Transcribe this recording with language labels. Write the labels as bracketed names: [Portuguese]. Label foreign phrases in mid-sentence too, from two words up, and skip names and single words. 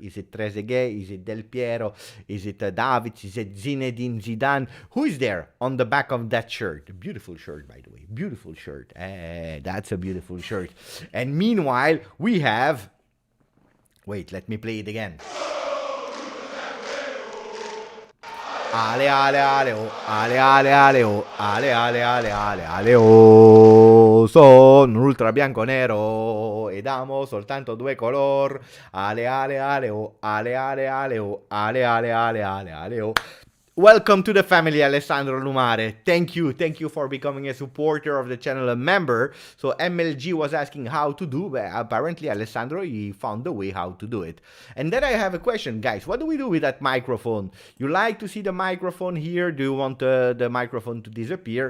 [English] Is it Trezeguet? Is it Del Piero? Is it Davids? Is it Zinedine Zidane? Who is there on the back of that shirt? A beautiful shirt, by the way. Beautiful shirt. That's a beautiful shirt. And meanwhile, we have... Wait, let me play it again. Ale, ale, ale, oh. Ale, ale, ale, oh. Ale, ale, ale, ale, ale, oh. [Italian] Sono ultra bianco nero ed amo soltanto 2 color. Ale, ale, ale, oh. Ale, ale, ale, oh. Ale, ale, ale, ale, ale, oh. [English] Welcome to the family, Alessandro Lumare. Thank you for becoming a supporter of the channel, a member. So MLG was asking how to do, but apparently Alessandro, he found the way how to do it. And then I have a question, guys. What do we do with that microphone? You like to see the microphone here? Do you want the microphone to disappear?